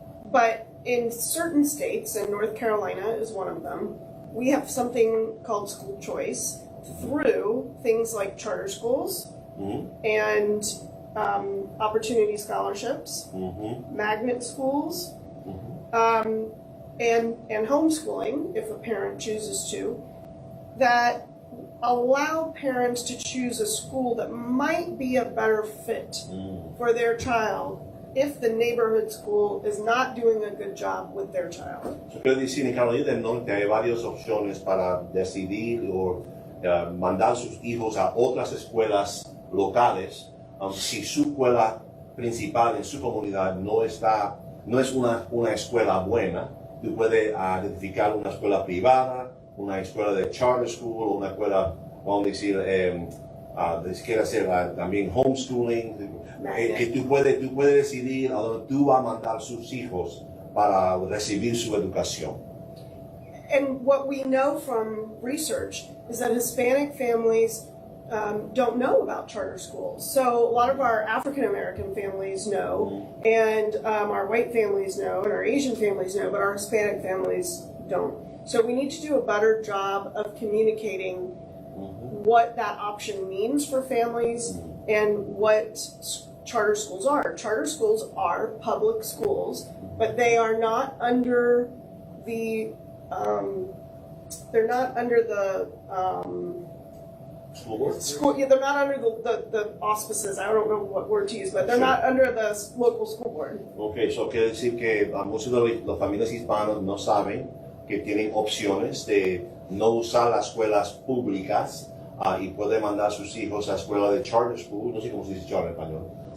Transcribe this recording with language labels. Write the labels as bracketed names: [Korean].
[English] But in certain states, and North Carolina is one of them, we have something called school choice through things like charter schools and opportunity scholarships, magnet schools, and homeschooling, if a parent chooses to, that allow parents to choose a school that might be a better fit for their child if the neighborhood school is not doing a good job with their child. [Spanish] Yo quiero decir, en Carolina del Norte hay varias opciones para decidir o mandar sus hijos a otras escuelas locales si su escuela principal en su comunidad no es una escuela buena. Tú puedes identificar una escuela privada, una escuela de charter school, una escuela, vamos a decir, quiere hacer también homeschooling, que tú puedes decidir a dónde tú vas a mandar sus hijos para recibir su educación. [English] And what we know from research is that Hispanic families don't know about charter schools. So a lot of our African American families know, and our white families know, and our Asian families know, but our Hispanic families don't. So we need to do a better job of communicating what that option means for families and what charter schools are. Charter schools are public schools, but they are not under the they're not under the School board? they're not under the auspices. I don't know what word to use, but they're not under the local school board. [Spanish] Ok, eso quiere decir que muchas de las familias hispanas no saben que tienen opciones de no usar las escuelas públicas y pueden mandar a sus hijos a escuela de charter school, no sé cómo se dice charter en español.